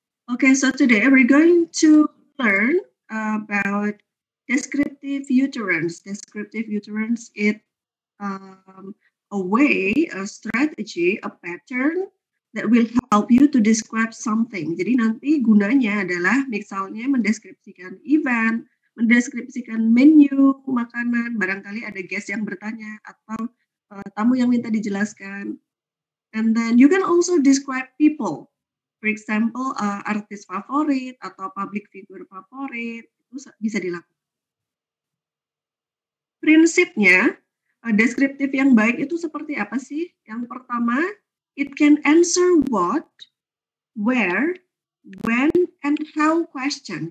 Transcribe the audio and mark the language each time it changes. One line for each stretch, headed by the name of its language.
English: Okay, so today we're going to learn about descriptive utterance. Descriptive utterance is a way, a strategy, a pattern that will help you to describe something.
Indonesian: Jadi nanti gunanya adalah misalnya mendeskripsikan event, mendeskripsikan menu makanan, barangkali ada guest yang bertanya atau tamu yang minta dijelaskan.
English: And then you can also describe people. For example,
Indonesian: artis favorit atau public figure favorit itu bisa dilakukan. Prinsipnya, deskriptif yang baik itu seperti apa sih? Yang pertama,
English: it can answer what, where, when, and how question.